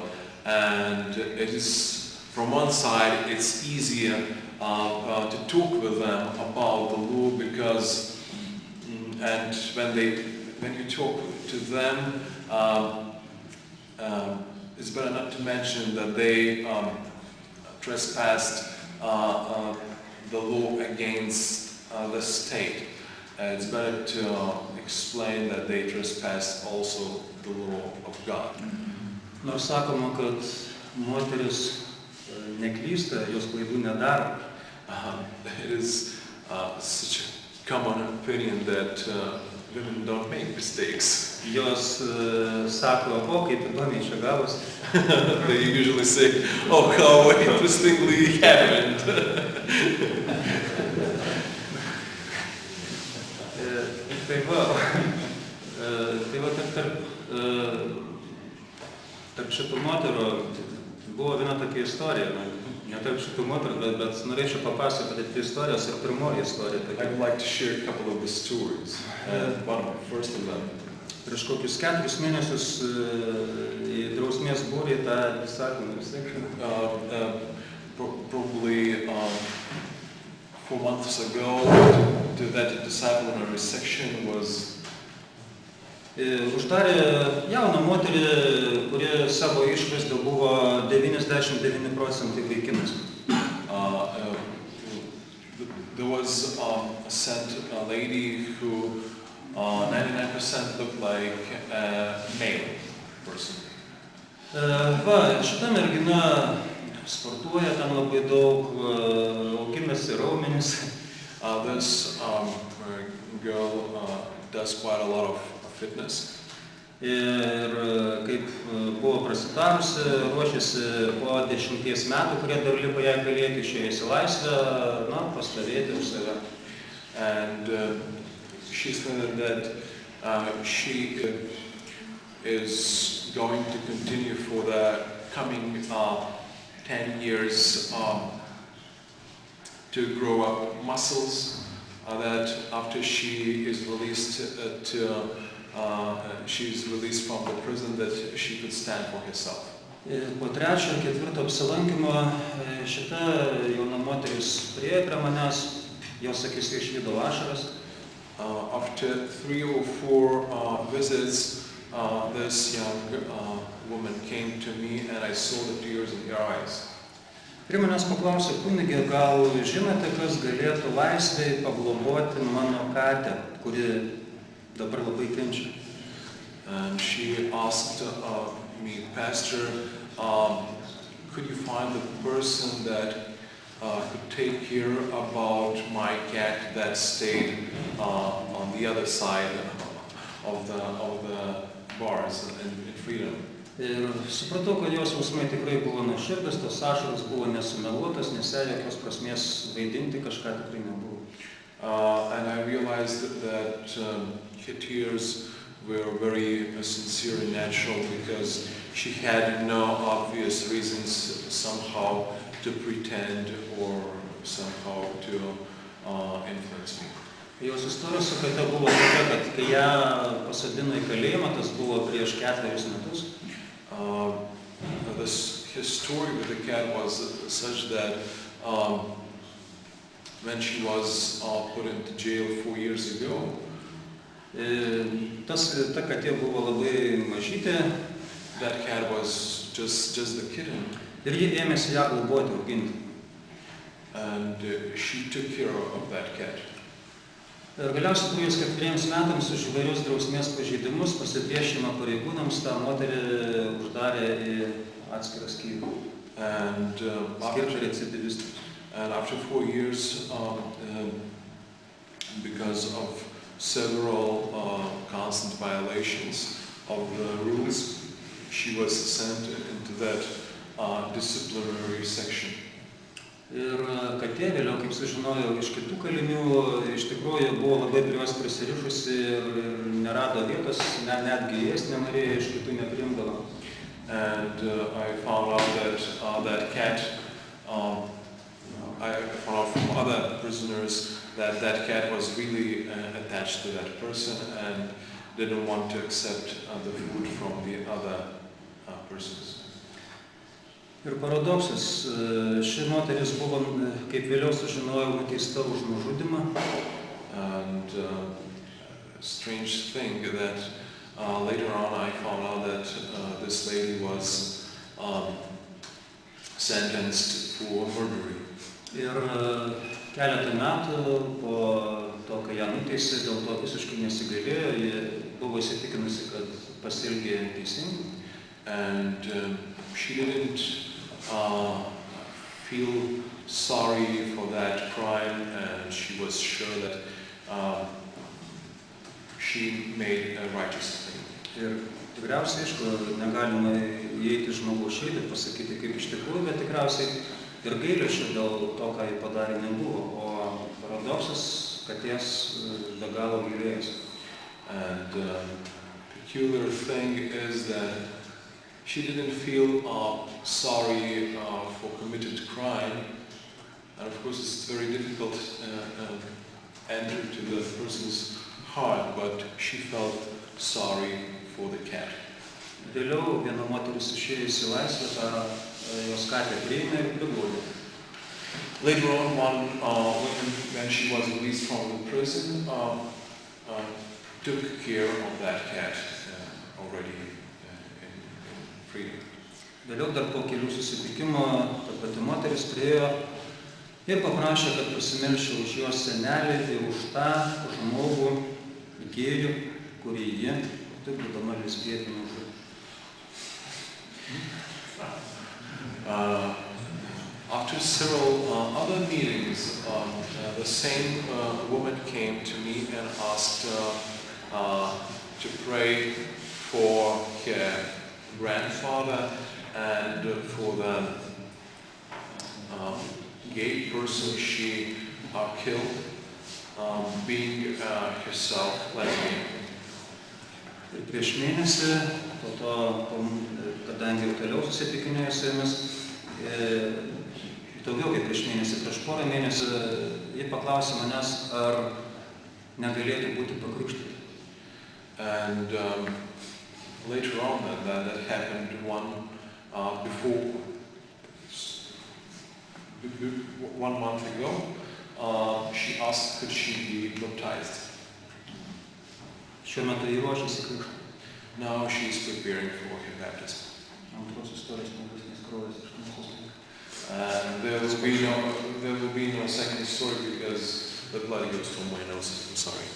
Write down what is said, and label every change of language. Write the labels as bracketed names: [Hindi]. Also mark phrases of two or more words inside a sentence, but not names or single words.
[English] And it is, from one side, it's easier to talk with them about the law, because, and when you talk to them, it's better not to mention that they trespassed the law against the state. It's better to explain that they trespassed also the law of God. [Lithuanian] Nors sakoma, kad moteris neklysta, jos klaidų nedaro. [English] It is such a common opinion that women don't make mistakes. [Lithuanian] Jos sako, kaip įdomiai čia gavosi. [English] They usually say, oh, how interestingly happened. [Lithuanian] Tai va tarp šitų moterų buvo viena tokia istorija, ne tarp šitų moterų, bet norėčiau papasakoti apie istorijas ir pirmoji istorija. [English] I would like to share a couple of the stories. First of them. [Lithuanian] Prieš kokius 4 mėnesius į drausmės būrį tą įsakymą [English] probably 4 months ago, that disciplinary section was [Lithuanian] uždarė jauną moterį, kuri savo išvaizda buvo 99% vaikinas. [English] There was sent a lady who 99% looked like a male person. [Lithuanian] Šita mergina sportuoja ten labai daug, auginasi raumenis. [English] This girl does quite a lot of fitness. [Lithuanian] Ir kaip buvo prasitarusi, ruošiasi po 10 metų, kurie dar liko jai galėti, išėjus į laisvę, pastovėti už save. [English] And she said that she is going to continue for the coming 10 years to grow up muscles, that after she is released she's released from the prison, that she could stand for herself. [Lithuanian] Po 3. ir 4. apsilankymo šita jauna moteris priėjo prie manęs, jos akise išvydo ašaras. [English] After 3 or 4 visits, this young woman came to me, and I saw the tears in her eyes. [Lithuanian] Prie manęs paklausė, kunige, gal žinote, kas galėtų laisvėj pagloboti mano katę, kuri dabar labai kenčia? [English] And she asked me, Pastor, could you find the person that could take care about my cat that stayed on the other side of the bars in freedom? [Lithuanian] Ir supratau, kad jos jausmai tikrai buvo nuoširdus, tos ašaros buvo nesumeluotas, nes jai jokios prasmės vaidinti kažką tikrai nebuvo. [English] And I realized that her tears were very sincere and natural because she had no obvious reasons somehow to pretend or somehow to influence me. [Lithuanian] Jos istorijos sukata buvo tokia, kad kai ją pasodino į kalėjimą, tas buvo prieš 4 metus. [English] His story with the cat was such that when she was put into jail 4 years ago, [Lithuanian] ta katė buvo labai mažytė. [English] That cat was just the kitten. [Lithuanian] Ir ji ėmėsi ją globoti, auginti. [English] And she took care of that cat. [Lithuanian] Ir galiausiai praėjus 4 metams už įvairius drausmės pažeidimus, pasipriešinimą pareigūnams, tą moterį uždarė į atskirą skyrių. Skirtą recidivistus. [English] And after 4 years, because of several constant violations of the rules, she was sent into that disciplinary section. [Lithuanian] Ir katė vėliau, kaip sužinojau iš kitų kalinių, iš tikrųjų buvo labai prie jos prisirišusi ir nerado vietos, netgi ėsti nenorėjo, iš kitų nepriimdavo. [English] And I found out that cat, I found out from other prisoners that cat was really attached to that person and didn't want to accept the food from the other persons. [Lithuanian] Ir paradoksas, ši moteris buvo, kaip vėliau sužinojau, nuteista už nužudymą. [English] And strange thing that later on I found out that this lady was sentenced for murder. [Lithuanian] Ir keletą metų po to, kai ją nuteisė, dėl to visiškai nesigailėjo, ji buvo įsitikinusi, kad pasielgė teisingai. [English] And she didn't feel sorry for that crime, and she was sure that she made a righteous thing. [Lithuanian] Ir tikriausiai, aišku, negalima įeiti žmogaus širdį ir pasakyti, kaip iš tikrųjų, bet tikriausiai ir gailesčio dėl to, ką ji padarė, nebuvo. O paradoksas, katės be galo gailėjosi. [English] And the peculiar thing is that she didn't feel sorry for committed crime, and of course it's very difficult to enter to the person's heart, but she felt sorry for the cat. [Lithuanian] Vėliau viena moteris išėjus į laisvę, tą jos katę priėmė ir priglaudė. [English] Later on, when she was released from the prison, took care of that cat already in freedom. [Lithuanian] Vėliau dar po kelių susitikimo ta pati moteris priėjo ir paprašė, kad pasimelščiau už jos senelį ir už tą žmogų gėjų, kurį ji, taip būdama lesbietė, nužudė. [English] After several other meetings, the same woman came to me and asked to pray for her grandfather and for the gay person she killed, being herself lesbian. [Lithuanian] Ir prieš mėnesį, po to, kadangi jau toliau susitikinėjau su jomis, daugiau kaip prieš mėnesį, prieš porą mėnesių, ji paklausė manęs, ar negalėtų būti pakrikštyta. [English] And later on, that happened before 1 month ago, she asked could she be baptized. [Lithuanian] Šiuo metu ji ruošiasi krikštui. [English] Now she is preparing for her baptism. [Lithuanian] Antros istorijos nebus kraujas iš mūsų. [English] And there will be no second story because the blood goes from my nose.